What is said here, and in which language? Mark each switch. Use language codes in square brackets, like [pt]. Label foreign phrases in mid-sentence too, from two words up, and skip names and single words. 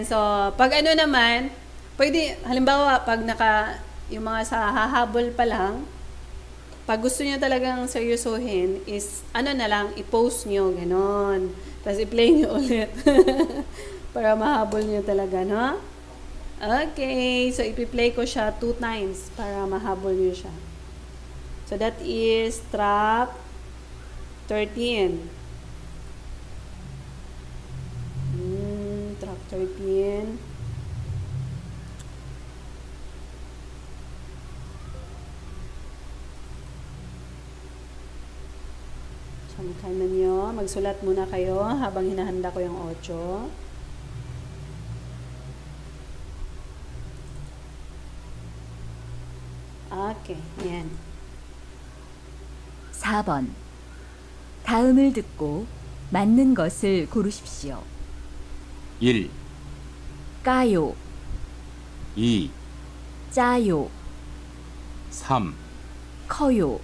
[tl] So, pag ano naman, pwede, halimbawa, pag yung mga sa hahabol pa lang, pag gusto nyo talagang seryosohin, is, ano na lang, i-post nyo, ganon. Tapos i-play nyo ulit. Para mahabol nyo talaga, no? Okay. So, ipi-play ko siya 2 times para mahabol nyo siya. [en] So, that is track 13. Track 13. [tl] Samantala nyo, magsulat muna kayo habang hinahanda ko yung 8. Okay, yan. [ko] 4번. 다음을 듣고 맞는 것을 고르십시오. 1, 까요, 2, 짜요, 3, 커요,